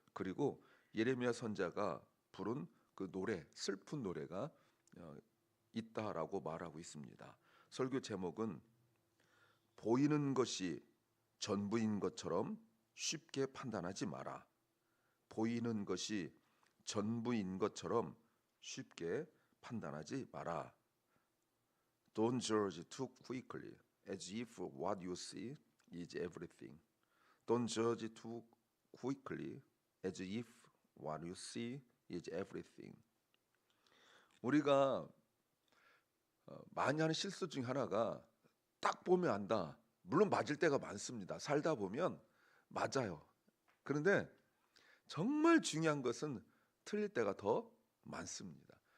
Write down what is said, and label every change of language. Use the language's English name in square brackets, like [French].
[Korean] 그리고 예레미야 선자가 부른 그 노래, 슬픈 노래가 있다라고 말하고 있습니다. 설교 제목은 보이는 것이 전부인 것처럼 쉽게 판단하지 마라. 보이는 것이 전부인 것처럼 쉽게 판단하지 마라. [English] Don't judge too quickly, as if what you see is everything. Don't judge too quickly, as if what you see is everything. [Korean] 우리가 많이 하는 실수 중 하나가 딱 보면 안다. 물론 맞을 때가 많습니다. 살다 보면 맞아요. 그런데 정말 중요한 것은 틀릴 때가 더 많습니다.